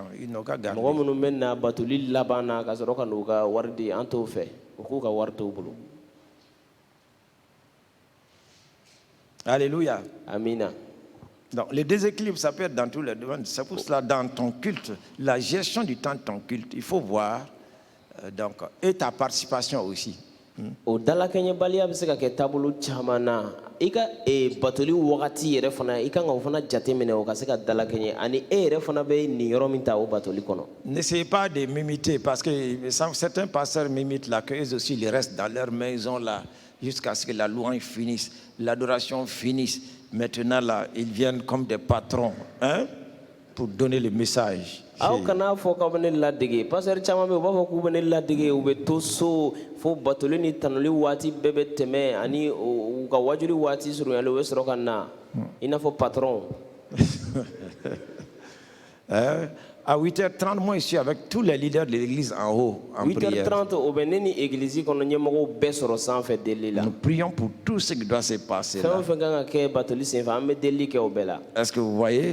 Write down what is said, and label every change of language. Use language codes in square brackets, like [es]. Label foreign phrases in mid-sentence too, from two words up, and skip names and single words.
[fr] Ils n'ont qu'à garder. Alléluia. [bm] Amina. [fr] Donc, le déséquilibre, ça peut être dans tous les domaines. C'est pour cela, dans ton culte, la gestion du temps de ton culte, il faut voir, donc, et ta participation aussi. [bm] O dalakɛɲɛ baliya bɛ se ka kɛ taabolo caman na I ka batoli wagati yɛrɛ fana I kan ka o fana jate minɛ o ka se ka dalakɛɲɛ ani yɛrɛ fana bɛ nin yɔrɔ min ta o batoli kɔnɔ. [fr] N'essayez pas de m'imiter parce que certains pasteurs m'imitent là, qu'eux aussi ils restent dans leur maison là jusqu'à ce que la louange finisse, l'adoration finisse. Maintenant là, ils viennent comme des patrons, hein, pour donner le message. [bm] Aw kana fɔ k'aw bɛ ne ladege pasteur caman bɛ yen u b'a fɔ k'u bɛ ne ladege u bɛ to so fo batoli ni tanuli waati bɛɛ bɛ tɛmɛ ani u ka wajuli waati surunyalen u bɛ sɔrɔ ka na I n'a fɔ patron. [fr] À 8h30, moi, je suis avec tous les leaders de l'église en haut, en prière. 8h30, nous prions pour tout ce qui doit se passer là. Est-ce que vous voyez?